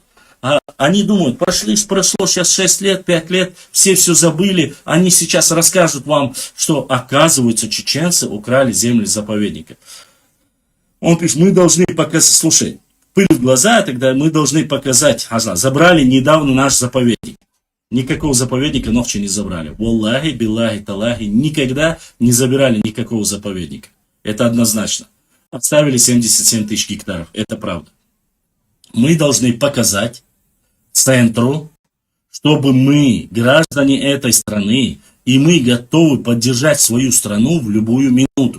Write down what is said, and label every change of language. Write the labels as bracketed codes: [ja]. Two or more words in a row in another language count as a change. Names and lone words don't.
[ru] А они думают, прошло сейчас 6 лет, 5 лет, все забыли, они сейчас расскажут вам, что оказывается чеченцы украли земли заповедника. Он пишет, мы должны показать, слушай, пыль в глаза, тогда мы должны показать, забрали недавно наш заповедник. Никакого заповедника ночью не забрали. [ar] والله بالله تالله, [ru] никогда не забирали никакого заповедника. Это однозначно. Отставили 77 тысяч гектаров. Это правда. Мы должны показать центру, чтобы мы, граждане этой страны, и мы готовы поддержать свою страну в любую минуту.